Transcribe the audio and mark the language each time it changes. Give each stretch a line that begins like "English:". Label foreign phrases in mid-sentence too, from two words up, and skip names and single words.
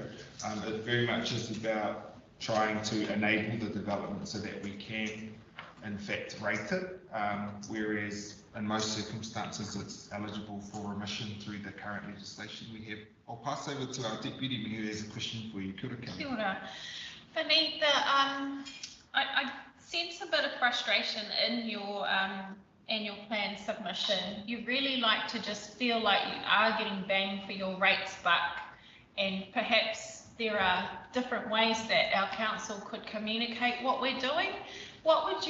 English: It very much is about trying to enable the development so that we can in fact rate it, whereas in most circumstances it's eligible for remission through the current legislation we have. I'll pass over to our Deputy Mayor who has a question for you.
Māori: Kia ora. Kia ora.
English: Vinnie, I sense a bit of frustration in your annual plan submission. You really like to just feel like you are getting bang for your rates buck, and perhaps there are different ways that our council could communicate what we're doing.